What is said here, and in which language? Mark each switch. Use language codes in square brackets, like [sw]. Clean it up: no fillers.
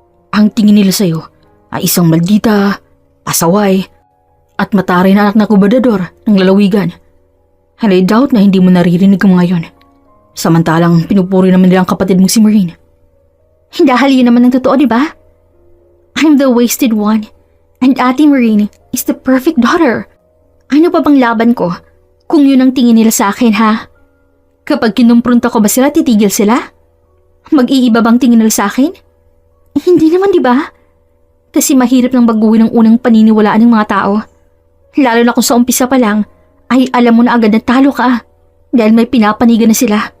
[tl] Ang tingin nila sa'yo ay isang maldita, pasaway, at mataray na anak na gobernador ng lalawigan. [en] And I doubt [tl] na hindi mo naririnig ang mga yon. Samantalang pinupuri naman nila ang kapatid mong si Maureen. Dahil yun naman ang totoo, di ba? [en] I'm the wasted one, and Ate Maureen is the perfect daughter. [tl] Ano pa bang laban ko kung yun ang tingin nila sa akin, ha? Kapag kinumpronta ko ba sila, titigil sila? Mag-iiba bang tingin nila sa akin? Hindi naman, di ba? Kasi mahirap nang baguhin ang unang paniniwalaan ng mga tao. Lalo na kung sa umpisa pa lang, ay alam mo na agad na talo ka dahil may pinapanigan na sila.